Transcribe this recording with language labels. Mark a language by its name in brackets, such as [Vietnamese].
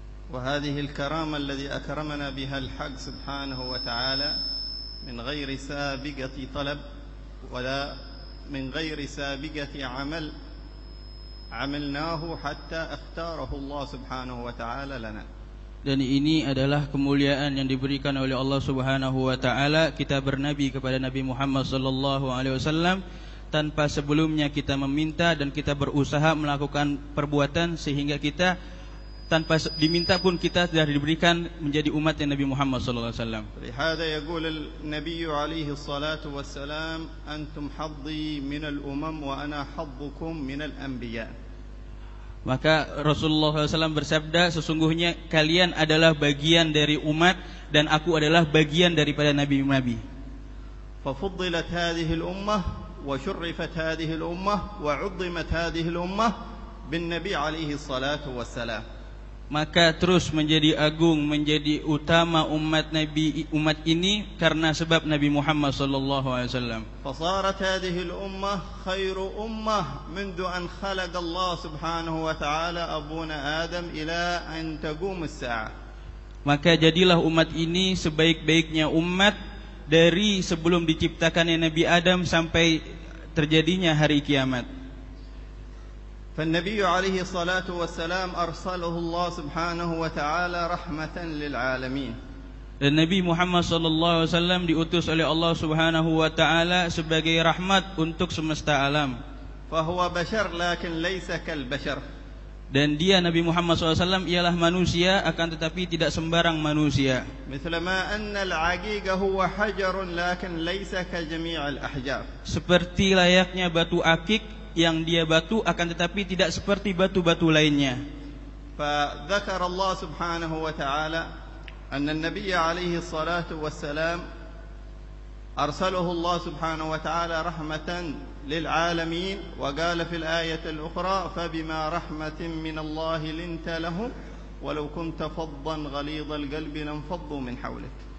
[Arabic] وهذه الكرامة الذي أكرمنا بها الحق سبحانه وتعالى من غير سابقة طلب ولا من غير سابقة عمل عملناه حتى اختاره الله سبحانه وتعالى لنا. [Indonesian] Dan ini adalah kemuliaan yang diberikan oleh Allah Subhanahu wa taala. Kita bernabi kepada Nabi Muhammad sallallahu alaihi wasallam tanpa sebelumnya kita meminta, dan kita berusaha melakukan perbuatan sehingga kita tanpa diminta pun kita sudah diberikan menjadi umat Nabi Muhammad sallallahu alaihi wasallam. [Arabic] لهذا يقول النبي عليه الصلاة والسلام أنتم حظي من الأمم وأنا حظكم من الأنبياء. [Indonesian] Maka Rasulullah SAW bersabda, sesungguhnya kalian adalah bagian dari umat dan aku adalah bagian daripada nabi-nabi. [Arabic] ففضلت هذه الأمة وشرفت هذه الأمة وعظمت هذه الأمة بالنبي عليه الصلاة والسلام. [Indonesian] Maka terus menjadi agung, menjadi utama umat Nabi, umat ini karena sebab Nabi Muhammad sallallahu alaihi wasallam. [Arabic] فصارت هذه الأمة خير أمة منذ أن خلق الله سبحانه وتعالى أبونا آدم إلى أن تقوم الساعة. [Indonesian] Maka jadilah umat ini sebaik-baiknya umat dari sebelum diciptakannya Nabi Adam sampai terjadinya hari kiamat. [Arabic] فالنبي عليه الصلاة والسلام أرسله الله سبحانه وتعالى رحمة للعالمين. [Indonesian] Dan Nabi Muhammad sallallahu alaihi wasallam diutus oleh Allah Subhanahu wa taala sebagai rahmat untuk semesta alam. [Arabic] فهو بشر لكن ليس كالبشر. [Indonesian] Dan dia Nabi Muhammad SAW ialah manusia, akan tetapi tidak sembarang manusia. [Arabic] مثلما أن العقيق هو حجر لكن ليس كجميع الأحجار. [Indonesian] Seperti layaknya batu akik yang dia batu, akan tetapi tidak seperti batu-batu lainnya. [Arabic] فذكر الله سبحانه وتعالى أن النبي عليه الصلاة والسلام أرسله الله سبحانه وتعالى رحمة للعالمين، وقال في الآية الأخرى فبما رحمة من الله لنت لهم ولو كنت فظا غليظ القلب لانفضوا من حولك.